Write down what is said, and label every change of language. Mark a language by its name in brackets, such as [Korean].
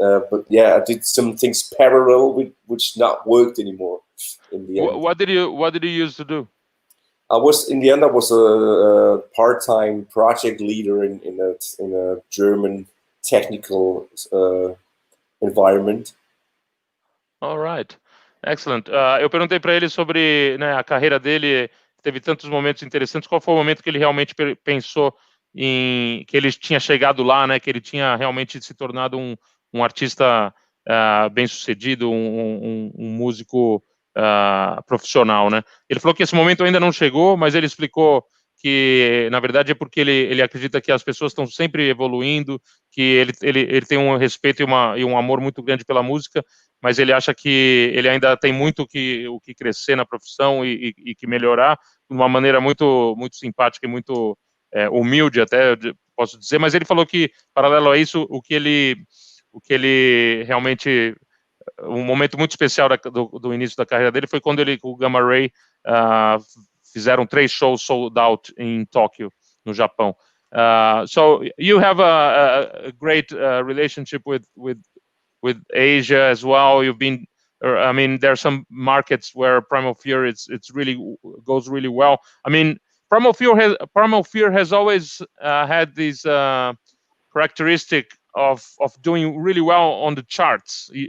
[English] But yeah, I did some things parallel which not worked anymore in the end. What did you used to do? I was a part-time project leader in a German technical environment. All right, excellent. [Portuguese] Eu perguntei para ele sobre, né, a carreira dele. Teve tantos momentos interessantes. Qual foi o momento que ele realmente pensou que ele tinha chegado lá, né? Que ele tinha realmente se tornado um artista bem-sucedido, um músico profissional, né? Ele falou que esse momento ainda não chegou, mas ele explicou que, na verdade, é porque ele acredita que as pessoas estão sempre evoluindo, que ele tem um respeito e um amor muito grande pela música, mas ele acha que ele ainda tem muito o que crescer na profissão e que melhorar de uma maneira muito, muito simpática e muito humilde, até posso dizer. Mas ele falou que, paralelo a isso, o que ele realmente... Um momento muito especial do início da carreira dele foi quando ele com o Gamma Ray fizeram 3 shows [English] sold out [Portuguese] em Tóquio, no Japão. [English] So you have a great relationship with Asia as well. You've been, I mean, there are some markets where Primal Fear it's really goes really well. I mean, Primal Fear has always had this characteristic of doing really well on the charts.